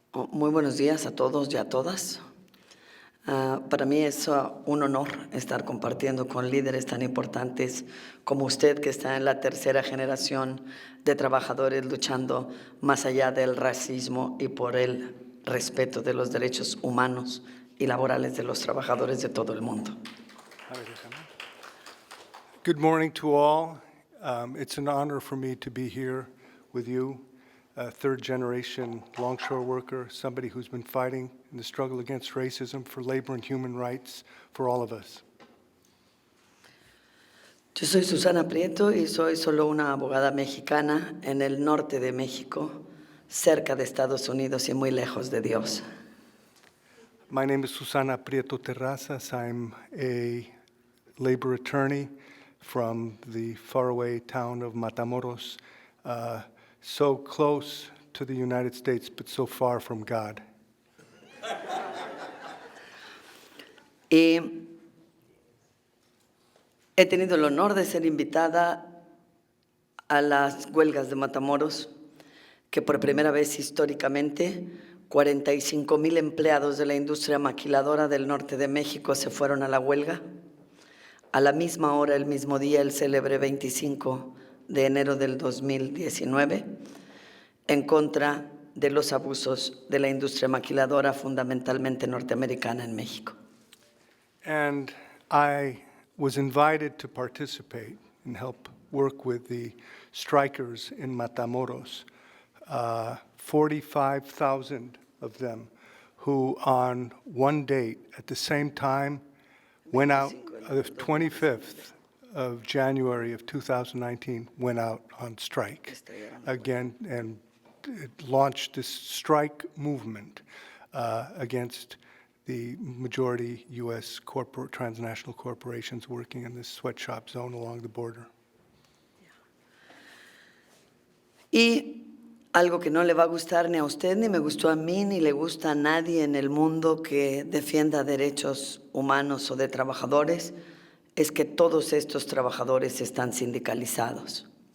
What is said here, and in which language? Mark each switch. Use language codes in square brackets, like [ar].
[es] Muy buenos días a todos y a todas. Para mí es un honor estar compartiendo con líderes tan importantes como usted, que está en la tercera generación de trabajadores luchando más allá del racismo y por el respeto de los derechos humanos y laborales de los trabajadores de todo el mundo. [en] Good morning to all. It's an honor for me to be here with you, a third-generation longshore worker, somebody who's been fighting in the struggle against racism for labor and human rights for all of us. [es] Yo soy Susana Prieto y soy solo una abogada mexicana en el norte de México, cerca de Estados Unidos y muy lejos de Dios. [en] My name is Susana Prieto Terrazas. I'm a labor attorney from the faraway town of Matamoros, so close to the United States, but so far from God. [es] Y he tenido el honor de ser invitada a las huelgas de Matamoros, que por primera vez históricamente 45,000 empleados de la industria maquiladora del norte de México se fueron a la huelga. A la misma hora, el mismo día, el célebre 25 de enero del 2019, en contra de los abusos de la industria maquiladora fundamentalmente norteamericana en México. [en] And I was invited to participate and help work with the strikers in Matamoros, 45,000 of them, who on one date at the same time went out, the 25th of January of 2019, went out on strike again and launched this strike movement against the majority U.S. transnational corporations working in this sweatshop zone along the border. [es] Y algo que no le va a gustar ni a usted, ni me gustó a mí, ni le gusta a nadie en el mundo que defienda derechos humanos o de trabajadores, es que todos estos trabajadores están sindicalizados.